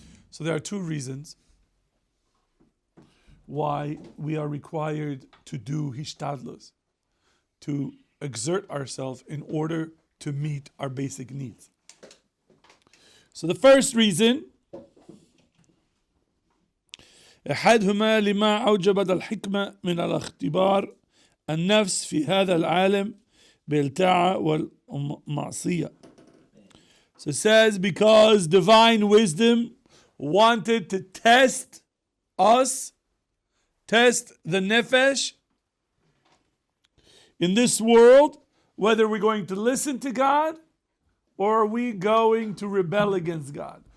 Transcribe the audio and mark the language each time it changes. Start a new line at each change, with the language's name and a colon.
English: So there are two reasons why we are required to do hishtadlus, to exert ourselves in order to meet our basic needs. So the first reason
Arabic: أحدهما لما أوجبت الحكمة من الاختبار النفس في هذا العالم بالطاعة والمعصية.
English: So it says, because divine wisdom wanted to test us, test the nefesh in this world, whether we're going to listen to God or are we going to rebel against God.